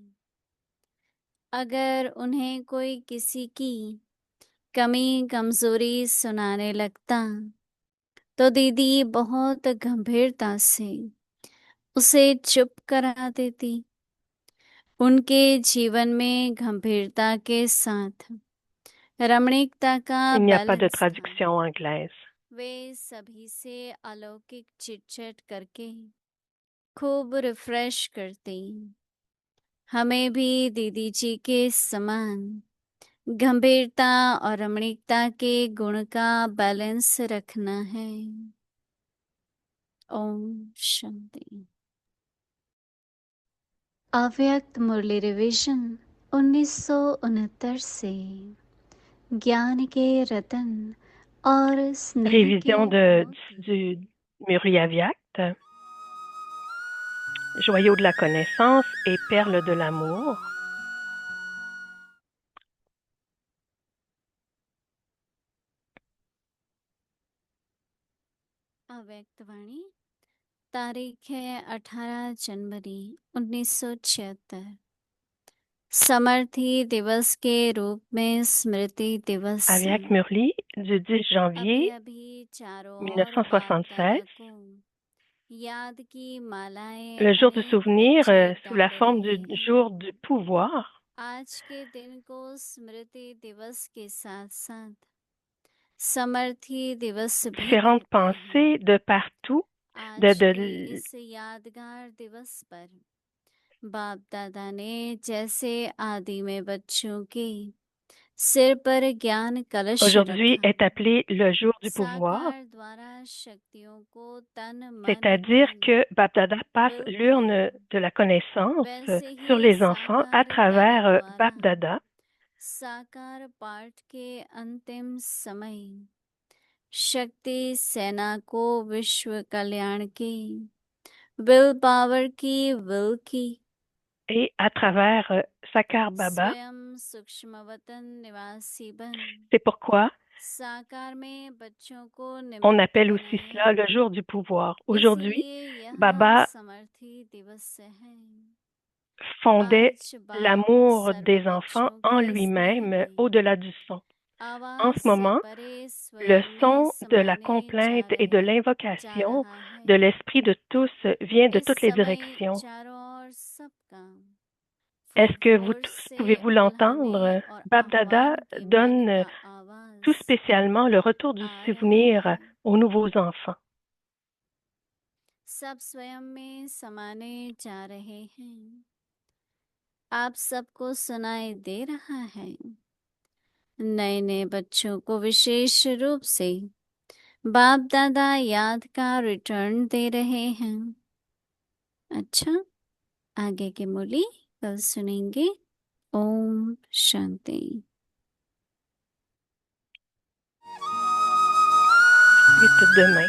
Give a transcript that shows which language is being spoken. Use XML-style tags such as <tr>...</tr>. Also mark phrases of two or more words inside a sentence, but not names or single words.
<hi>अगर उन्हें कोई किसी की कमी कमजोरी सुनाने लगता तो दीदी बहुत गंभीरता से उसे चुप करा देती। उनके जीवन में गंभीरता के साथ रमणीकता का</hi> <fr>Il n'y a pas de</fr> <hi>बैलेंस था।</hi> <fr>traduction anglaise.</fr> <hi>वे सभी से अलौकिक चिटचट करके खूब रिफ्रेश करती। हमें भी दीदी जी के समान गंभीरता और रमणीकता के गुण का बैलेंस रखना है। ओम शांति। अव्यक्त मुरली रिवीजन 1969 से ज्ञान के रतन और स्नेह</hi> <fr>Révision</fr> <hi>के</hi> <fr>du Murli Avyakt, joyau de la connaissance et perle de l'amour.</fr> <hi>अव्यक्त वाणी तारीख है 18 जनवरी 1976। समर्थी दिवस के रूप में स्मृति दिवस</hi> <fr>Avyakt Murli du 10 janvier 1976, le jour du souvenir sous la forme du jour du pouvoir.</fr> <hi>आज के दिन को स्मृति दिवस के साथ साथ समर्थी दिवस भी</hi> <fr>différentes</fr> <hi>कहते हैं।</hi> <fr>pensées de partout,</fr> <hi>आज के इस यादगार दिवस पर बाप दादा ने जैसे आदि में बच्चों के सिर पर ज्ञान कलश</hi> <fr>Aujourd'hui</fr> <hi>रखा,</hi> <fr>est appelé le jour du pouvoir,</fr> <hi>साकार द्वारा शक्तियों को तन मन</hi> <fr>c'est-à-dire</fr> <hi>धन</hi> <fr>que Bapdada passe</fr> <hi>बिल्कुल</hi> <fr>l'urne de la connaissance</fr> <hi>वैसे</hi> <fr>sur</fr> <hi>ही</hi> <fr>les enfants à</fr> <hi>साकार दादा</hi> <fr>travers</fr> <hi>द्वारा</hi> <fr>Bapdada.</fr> <hi>साकार पाठ के अंतिम समय शक्ति सेना को विश्व कल्याण की</hi> <en>will power</en> <hi>की विल की</hi> <fr>Et à travers Sakar Baba,</fr> <hi>स्वयं सूक्ष्म वतन निवासी बन</hi> <fr>c'est pourquoi</fr> <hi>साकार में बच्चों को</hi> <fr>on</fr> <hi>निमित्त</hi> <fr>appelle aussi cela</fr> <hi>बनाया,</hi> <fr>le jour du pouvoir. Aujourd'hui,</fr> <hi>इसलिए यह Baba समर्थी दिवस है।</hi> <fr>fondait</fr> <hi>आज बाप</hi> <fr>l'amour</fr> <hi>सर्व</hi> <fr>des enfants</fr> <hi>बच्चों</hi> <fr>en</fr> <hi>के स्नेह</hi> <fr>lui-même</fr> <hi>की</hi> <fr>au-delà du son. En</fr> <hi>आवाज</hi> <fr>ce</fr> <hi>से</hi> <fr>moment,</fr> <hi>परे</hi> <fr>le</fr> <hi>स्वयं में</hi> <fr>son de la</fr> <hi>समाने</hi> <fr>complainte et de</fr> <hi>जा</hi> <fr>l'invocation</fr> <hi>रहा है।</hi> <fr>de l'esprit de tous vient de</fr> <hi>इस</hi> <fr>toutes les</fr> <hi>समय</hi> <fr>directions.</fr> <hi>चारों ओर सबका</hi> <fr>Est-ce que vous</fr> <hi>फोर</hi> <fr>tous</fr> <hi>से</hi> <fr>pouvez-vous</fr> <hi>उल्हाने</hi> <fr>l'entendre?</fr> <hi>और Bab-Dada आह्वान के मन</hi> <fr>donne</fr> <hi>का</hi> <fr>tout</fr> <hi>आवाज</hi> <fr>spécialement le retour du</fr> <hi>आ रहा</hi> <fr>souvenir</fr> <hi>है।</hi> <fr>aux nouveaux enfants.</fr> <hi>सब स्वयं में समाने जा रहे हैं। आप सबको सुनाई दे रहा है। नए नए बच्चों को विशेष रूप से बाप दादा याद का रिटर्न दे रहे हैं। अच्छा, आगे की मूली कल सुनेंगे। ओम शांति।</hi> <fr>8 demain.</fr>